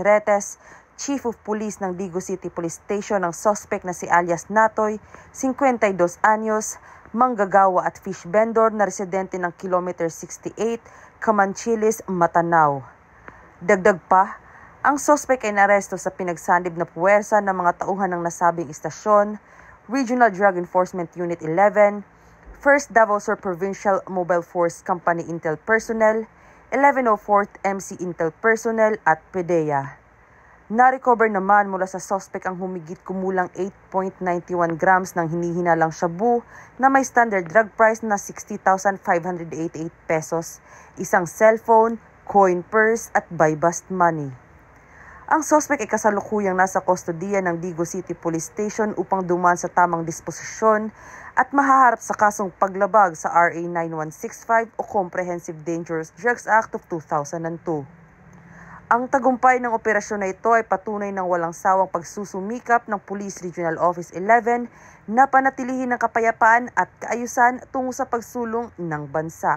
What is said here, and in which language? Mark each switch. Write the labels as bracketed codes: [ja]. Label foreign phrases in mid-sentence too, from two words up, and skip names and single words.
[tl] Retes, Chief of Police ng Digo City Police Station ang suspect na si alias Natoy, 52 anyos, manggagawa at [en] fish vendor [tl] na residente ng Kilometer 68, Camanchiles, Matanao. Dagdag pa, ang suspect ay naresto sa pinagsanib na puwersa ng mga tauhan ng nasabing istasyon, Regional Drug Enforcement Unit 11, 1st Davao Sur Provincial Mobile Force Company Intel Personnel, 1104th MC Intel Personnel at PDEA. Na-recover naman mula sa suspect ang humigit kumulang 8.91 grams ng hinihinalang shabu na may [en] standard drug price [tl] na 60,588 pesos, isang cellphone, [en] coin purse at buy-bust money. [tl] Ang suspect ay kasalukuyang nasa kustodiya ng Digo City Police Station upang dumaan sa tamang disposisyon at mahaharap sa kasong paglabag sa RA 9165 o Comprehensive Dangerous Drugs Act of 2002. Ang tagumpay ng operasyon na ito ay patunay ng walang sawang pagsusumikap ng Police Regional Office 11 na panatilihin ang kapayapaan at kaayusan tungo sa pagsulong ng bansa.